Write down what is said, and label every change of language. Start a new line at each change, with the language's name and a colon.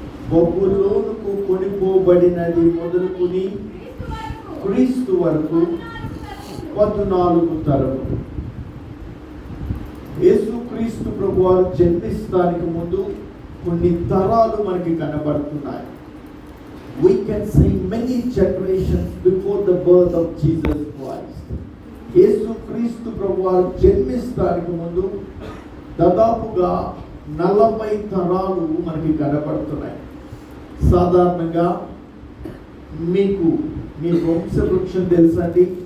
Telugu: బబులోనుకు కొనిపోబడినది మొదలుకుని క్రీస్తు వరకు 14 తరములు. యేసుక్రీస్తు ప్రభువారు జన్మిస్తానికి ముందు కొన్ని తరాలు మనకి కనబడుతున్నాయి.
English: We can see many generations before the birth of Jesus Christ.
Telugu: యేసుక్రీస్తు ప్రభువారు జన్మిస్తానికి ముందు దాదాపుగా 40 తరాలు మనకి కనబడుతున్నాయి. సాధారణంగా మీకు మీ వంశవృక్షం తెలుసండి.